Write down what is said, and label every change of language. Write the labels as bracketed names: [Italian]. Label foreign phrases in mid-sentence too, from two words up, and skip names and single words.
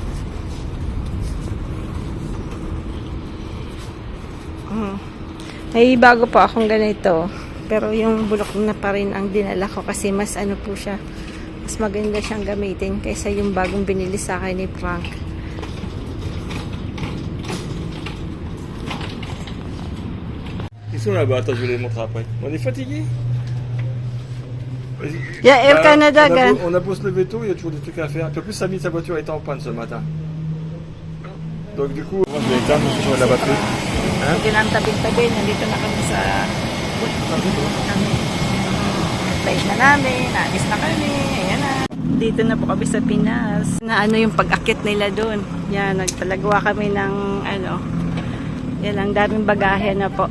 [Filipino] May bago po akong ganito. Pero yung bulok na pa rin ang dinala ko kasi mas ano po siya. Mas maganda siyang gamitin kaysa yung bagong binili sa akin ni Frank. [French] Ils sont là-bas, attends, je vais les montrer après. On est fatigué. Yeah, Air Canada, on a beau se lever tôt, il y a toujours des trucs à faire. En plus, Samy, sa voiture était en panne ce matin. Donc du coup, moi je vais éteindre parce que j'aurai de la batterie. Hein? [Filipino] Sige lang, tabi-tabi. Nandito na kami sa place na namin. Naalis na kami. Ayan na. Dito na po kami sa Pinas. Na ano yung pag-akit nila doon. Yan, nagpalagawa kami ng ano. Yan lang, daming bagahe na po.